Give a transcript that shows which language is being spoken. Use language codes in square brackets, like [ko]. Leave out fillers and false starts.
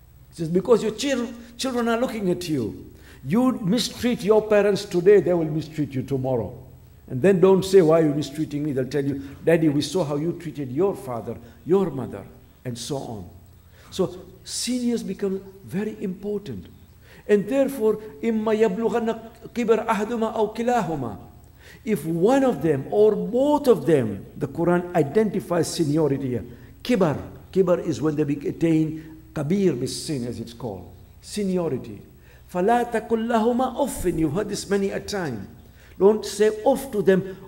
[en] He says, because your children are looking at you. You mistreat your parents today, they will mistreat you tomorrow. And then don't say, why are you mistreating me? They'll tell you, Daddy, we saw how you treated your father, your mother, and so on. So seniors become very important. And therefore, [ar] إِمَّا يَبْلُغَنَّ كِبَرْ أَحْدُمَا أَوْ كِلَاهُمَا. [en] If one of them or both of them, the Quran identifies seniority here. Kibar. Kibar is when they attain kabir bis-sin, as it's called. [ar] Seniority. فَلَا تَقُلْ لَهُمَا أُفٍّ. [en] You've heard this many a time. Don't say uff to them.